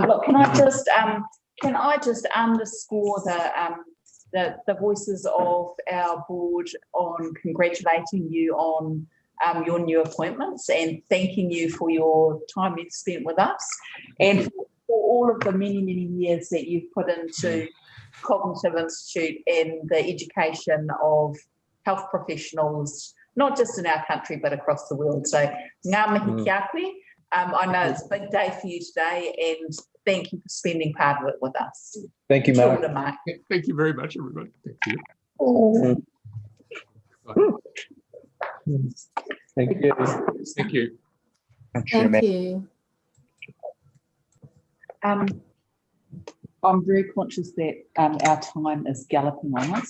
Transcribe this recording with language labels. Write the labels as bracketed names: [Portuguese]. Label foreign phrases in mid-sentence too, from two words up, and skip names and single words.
[English] Look, can I just underscore the voices of our board on congratulating you on your new appointments and thanking you for your time you've spent with us and for all of the many, many years that you've put into Cognitive Institute and the education of health professionals, not just in our country, but across the world. [Māori] So ngā mihi kia koe. [English] I know it's a big day for you today, and thank you for spending part of it with us. Thank you, Mark. [Māori] Kia ora, [English] Mark. Thank you very much, everybody. Thank you. Thank you. Thank you. Thank you. I'm very conscious that our time is galloping on us.